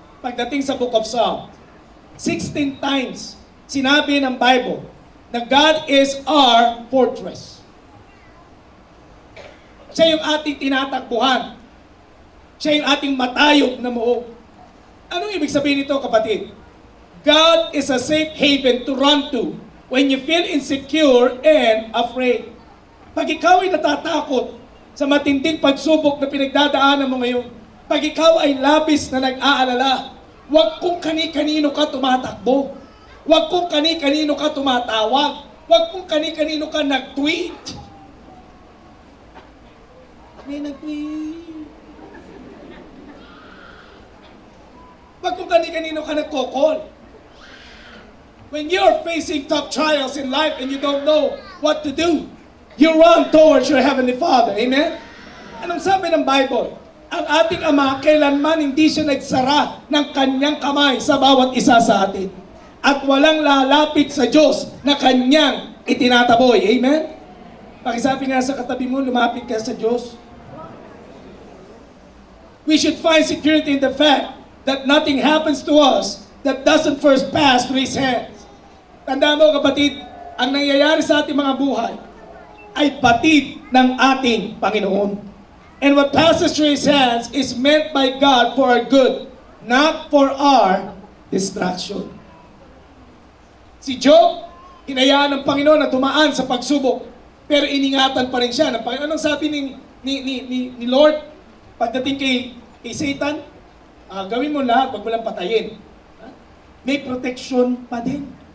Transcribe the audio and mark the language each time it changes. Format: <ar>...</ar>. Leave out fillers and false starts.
<tl>Pagdating sa Book of Psalms, 16 times sinabi ng Bible na</tl> <en>God is our fortress.</en> <tl>Siya yung ating tinatakbuhan. Siya yung ating matayog na muog. Anong ibig sabihin nito, kapatid?</tl> <en>God is a safe haven to run to when you feel insecure and afraid.</en> <tl>Pag ikaw ay natatakot sa matinding pagsubok na pinagdadaanan mo ngayon, pag ikaw ay labis na nag-aalala, huwag kung kani-kanino ka tumatakbo. Huwag kung kani-kanino ka tumatawag. Huwag kung kani-kanino ka nag-tweet. May nag-tweet. Huwag kung kani-kanino ka nagko-call.</tl> <en>When you're facing tough trials in life and you don't know what to do, you run towards your Heavenly Father.</en> <tl>Amen? Anong sabi ng Bible? Ang ating Ama, kailanman hindi siya nagsara ng kanyang kamay sa bawat isa sa atin. At walang lalapit sa Diyos na kanyang itinataboy. Amen? Pakisabi nga sa katabi mo, lumapit ka sa Diyos.</tl> <en>We should find security in the fact that nothing happens to us that doesn't first pass through His hands.</en> <tl>Tandaan mo, kapatid, ang nangyayari sa ating mga buhay ay batid ng ating Panginoon.</tl> <en>And what passes through His hands is meant by God for our good, not for our destruction.</en> <tl>Si Job, hinayaan ng Panginoon na tumaan sa pagsubok, pero iningatan pa rin siya ng Panginoon. Anong sabi ni Lord pagdating kay Satan? Gawin mo lahat, wag mo lang patayin. May protection pa din.</tl>